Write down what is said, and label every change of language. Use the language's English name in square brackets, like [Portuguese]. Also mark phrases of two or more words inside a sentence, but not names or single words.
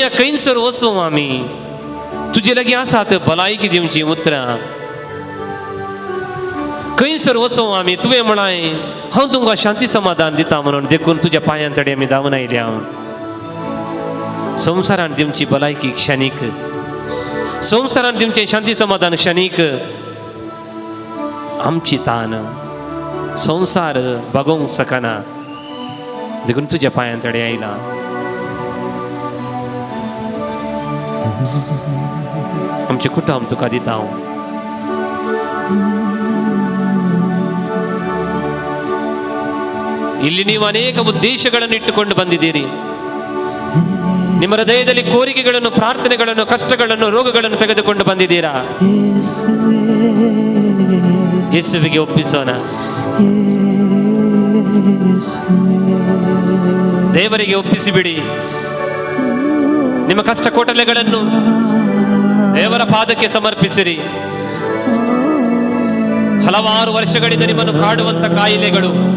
[Konkani] सोम्या खंयसर वचूं आमी तुजे लगी आसात भलायकी दिवची उतरां खंयसर वचो आमी तुवें म्हणाय हांव तुमकां शांती समाधान दिता म्हणून देखून तुज्या पांयांतडी आमी धांवन आयले हांव संवसारान दिवची भलायकी क्षणीक संवसारान दिवचें शांती समाधान क्षणीक आमची तान संवसार बगोवंक शकना देखून तुज्या पांयांतडी आयला आमचे कुटुंब तुका दिता हांव [Kannada] ಇಲ್ಲಿ ನೀವು ಅನೇಕ ಉದ್ದೇಶಗಳನ್ನು ಇಟ್ಟುಕೊಂಡು ಬಂದಿದ್ದೀರಿ ನಿಮ್ಮ ಹೃದಯದಲ್ಲಿ ಕೋರಿಕೆಗಳನ್ನು ಪ್ರಾರ್ಥನೆಗಳನ್ನು ಕಷ್ಟಗಳನ್ನು ರೋಗಗಳನ್ನು ತೆಗೆದುಕೊಂಡು ಬಂದಿದ್ದೀರಾ ಯೇಸುವಿಗೆ ಒಪ್ಪಿಸೋಣ ದೇವರಿಗೆ ಒಪ್ಪಿಸಿಬಿಡಿ ನಿಮ್ಮ ಕಷ್ಟ ಕೋಟಲೆಗಳನ್ನು ದೇವರ ಪಾದಕ್ಕೆ ಸಮರ್ಪಿಸಿರಿ ಹಲವಾರು ವರ್ಷಗಳಿಂದ ನಿಮ್ಮನ್ನು ಕಾಡುವಂತ ಕಾಯಿಲೆಗಳು